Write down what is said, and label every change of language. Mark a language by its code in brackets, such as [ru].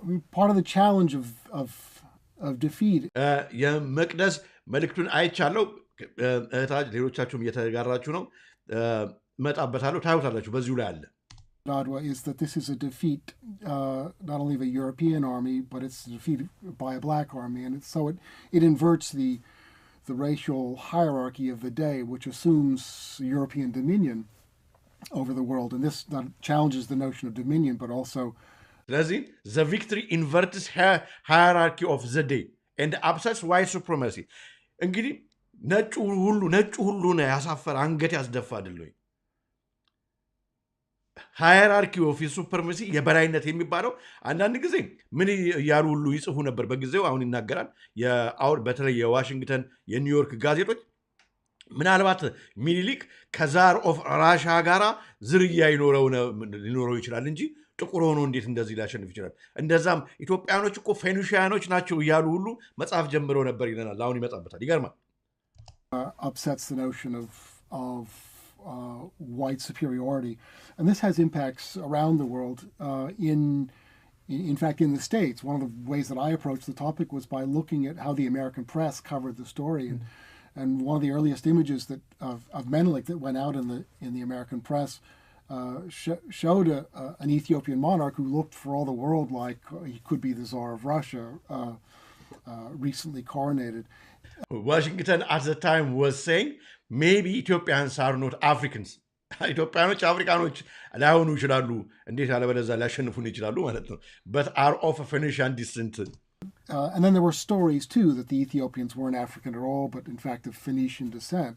[en] Part of the challenge of defeat. [am] የመቅደስ መልእክቱን አይቻለው እህታች ሌሎቻችሁም እየተጋራችሁ ነው መጣበታለሁ ታዩታላችሁ በዚሁ ላይ አለ። [en] Adwa is that this is a defeat not only of a European army, but it's a defeat by a black army, and so it inverts the racial hierarchy of the day, which assumes European dominion. over the world. And this not challenges the notion of dominion, but also ስለዚህ the victory inverts hierarchy of the day and upsets white supremacy [am] እንግዲህ ነጩ ሁሉ ነው ያሳፈር አንገት ያስደፋ አይደለም ሃይራርኪ ኦፍ ሱፕሪማሲ የበላይነት የሚባለው አንዳንድ ጊዜ ምን ያሉ ሁሉ ይጽፉ ነበር በጊዜው አሁን ይናገራል በተለይ የዋሽንግተን የኒውዮርክ ጋዜጦች ምናልባት ሚኒሊክ ከዛር ኦፍ ራሻ ጋራ ዝርያ ሊኖረው ይችላል እንጂ ጥቁር ሆኖ እንዴት እንደዚህ ሊያሸንፍ ይችላል እንደዛም ኢትዮጵያኖች እኮ ፌኒሺያኖች ናቸው ያሉ ሁሉ መጽሐፍ ጀምረው ነበር ይለናል አሁን ይመጣበታል ይገርማል [en] upsets the notion of white superiority. And this has impacts around the world. In fact, in the States, one of the ways that I approached the topic was by looking at how the American press covered the story. And one of the earliest images of Menelik that went out in the American press showed an Ethiopian monarch who looked for all the world like he could be the Tsar of Russia, recently coronated. Washington at the time was saying, maybe Ethiopians are not Africans. [am] ኢትዮጵያኖች አፍሪካኖች ላይሆኑ ይችላሉ እንዴት አለበለዛ ሊያሸንፉን ይችላሉ ማለት ነው [en] but are of a Phoenician descent. And then there were stories too that the Ethiopians weren't African at all but in fact of Phoenician descent.